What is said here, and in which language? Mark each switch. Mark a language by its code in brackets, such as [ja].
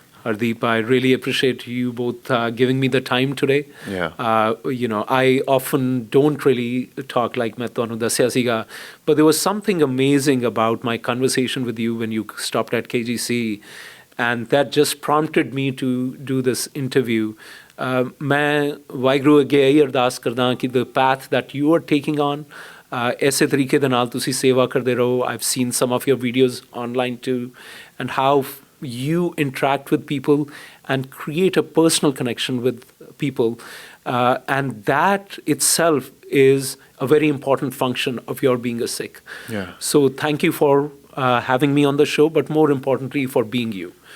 [en] Hardeep, I really appreciate you both giving me the time today. I often don't really talk like [pa] main ਤੁਹਾਨੂੰ ਦੱਸਿਆ ਸੀਗਾ, [en] but there was something amazing about my conversation with you when you stopped at KGC, and that just prompted me to do this interview. [pa] ਮੈਂ ਵਾਹਿਗੁਰੂ ਅੱਗੇ ਇਹੀ ਅਰਦਾਸ ਕਰਦਾ ਕਿ [en] the path that you are taking on, [pa] ਇਸੇ ਤਰੀਕੇ ਦੇ ਨਾਲ ਤੁਸੀਂ ਸੇਵਾ ਕਰਦੇ ਰਹੋ. [en] I've seen some of your videos online too, and how you interact with people and create a personal connection with people. And that itself is a very important function of your being a Sikh. So thank you for having me on the show, but more importantly for being you.